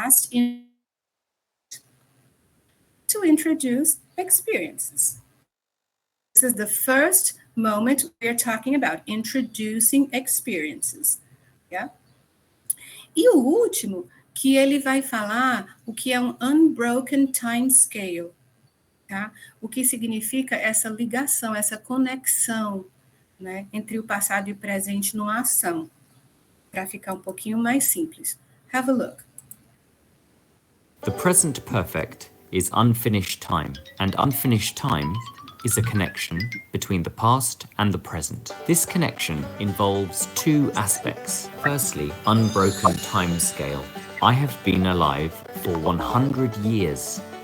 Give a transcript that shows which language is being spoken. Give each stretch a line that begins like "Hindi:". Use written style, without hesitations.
English: to introduce experiences. This is the first moment we're talking about, introducing experiences. Yeah?
Portuguese: E o último, que ele vai falar o que é um unbroken time scale. Tá? O que significa essa ligação, essa conexão, né, entre o passado e o presente numa ação. Para ficar um pouquinho mais simples.
English: Have a look. The present perfect is unfinished time, and unfinished time is a connection between the past and the present. This connection involves 2 aspects. Firstly, unbroken time scale. I have been alive for 100 years.